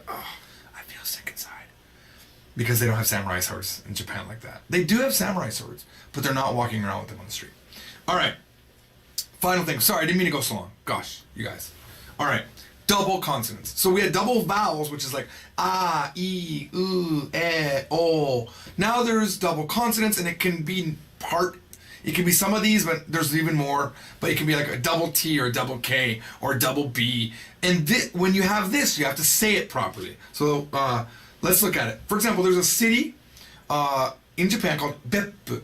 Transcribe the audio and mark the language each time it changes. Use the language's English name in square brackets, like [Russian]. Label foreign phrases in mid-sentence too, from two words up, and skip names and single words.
[English] Oh, I feel sick inside. Because they don't have samurai swords in Japan like that. They do have samurai swords, but they're not walking around with them on the street. All right. Final thing. Sorry, I didn't mean to go so long. Gosh, you guys. All right. Double consonants. So we had double vowels, which is like [Japanese] ah, e, u, e, o. [English] Now there's double consonants, and it can be it can be some of these, but there's even more. But it can be like a double T or a double K or a double B. And when you have this, you have to say it properly. So let's look at it. For example, there's a city in Japan called Beppu.